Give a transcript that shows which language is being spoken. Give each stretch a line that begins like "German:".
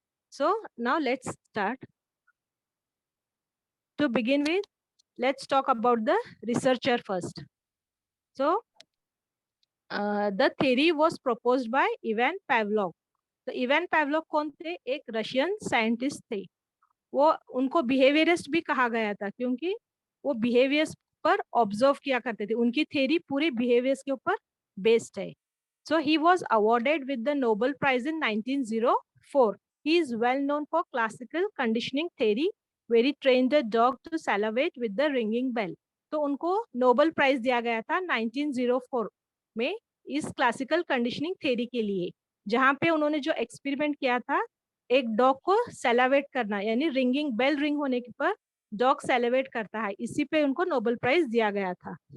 English: So now let's start. To begin with, let's talk about the researcher first. So the theory was proposed by Ivan Pavlov.
Hindi: तो Ivan पैवलोव कौन थे? एक Russian scientist थे. वो उनको behaviourist भी कहा गया था क्योंकि वो बिहेवियर्स पर ऑब्जर्व किया करते थे. उनकी थ्योरी पूरी बिहेवियर्स के ऊपर बेस्ड है.
English: So he was awarded with the Nobel Prize in 1904. He is well known for classical conditioning theory, where he trained a dog to salivate with the ringing bell.
Hindi: तो उनको Nobel prize दिया गया था 1904 में इस classical conditioning theory के लिए, जहां पे उन्होंने जो एक्सपेरिमेंट किया था, एक डॉग को सेलावेट करना, यानी रिंगिंग बेल रिंग होने पर डॉग सेलावेट करता है, इसी पे उनको नोबेल प्राइज दिया गया था.